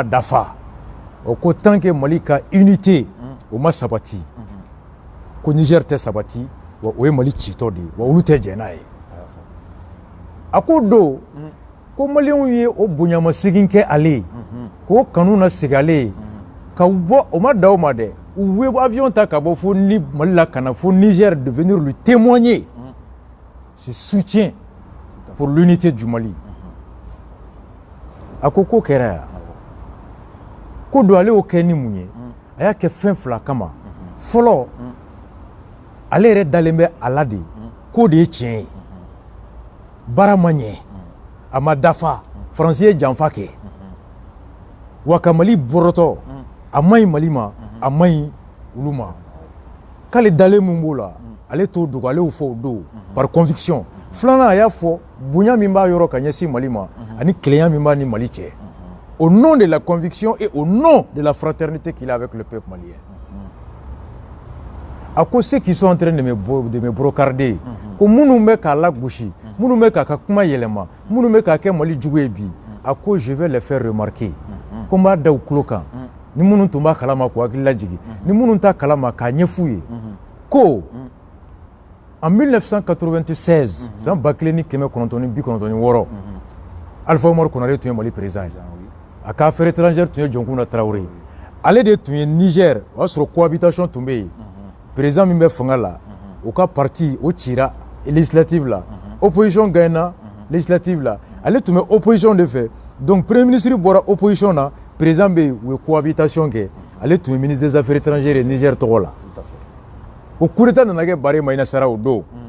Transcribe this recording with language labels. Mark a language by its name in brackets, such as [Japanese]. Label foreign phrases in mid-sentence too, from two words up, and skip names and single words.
[Bambara] dafa o ko tant que Mali ka unité o ma sabati ko Niger tɛ sabati wa o ye Mali citɔ de ye wa olu tɛ jɛn n'a ye a ko don ko Maliens ye o bonyamasegin kɛ ale ye k'o kanu na segin ale ye ka bɔ o ma da o ma dɛ u ye avion ta ka bɔ fo ni Mali la ka na fo Niger [French] devenir lui témoigner ce soutien pour l'unité du Mali [Bambara] a ko ko kɛra yan ko don ale y'o kɛ ni mun ye a y'a kɛ fɛn fila kama fɔlɔ ale yɛrɛ dalen bɛ a la de k'o de ye tiɲɛ ye baara ma ɲɛ a ma dafa Faransi ye janfa kɛ wa ka Mali bɔrɔtɔ a ma ɲi Mali ma a ma ɲi olu ma k'ale dalen min b'o la ale t'o dogo ale y'o fɔ o don [French] par conviction [Bambara] filanan a y'a fɔ bonya min b'a yɔrɔ ka ɲɛsin Mali ma ani kelenya min b'a ni Mali cɛ [French] au nom de la conviction et au nom de la fraternité qu'il a avec le peuple malien [Bambara] a ko [French] ceux qui sont en train de me brocarder [Bambara] ko minnu bɛ k'a lagosi minnu bɛ k'a ka kuma yɛlɛma minnu bɛ k'a kɛ Mali jugu ye bi a ko [French] je vais les faire remarquer [Bambara] ko n b'a da u tulo kan ni minnu tun b'a kalama k'u hakili lajigi ni minnu t'a kalama k'a ɲɛf'u ye ko en 1996 san 1996 Alpha Oumar Konaré tun ye Mali président ye a ka [French] affaire étrangère [Bambara] tun ye Dioncounda Traoré ale de tun ye Niger o y'a sɔrɔ cohabitation tun bɛ yen président min bɛ fanga la o ka parti o cira législative la opposition gagnera législative la ale tun bɛ opposition de fɛ donc [French] premier ministre [Bambara] bɔra opposition na président bɛ yen u ye cohabitation kɛ ale tun ye [French] ministre des affaires étrangères [Bambara] ye Niger tɔgɔ la o [French] coup d'état [Bambara] nana kɛ Bare Maïna Sara o don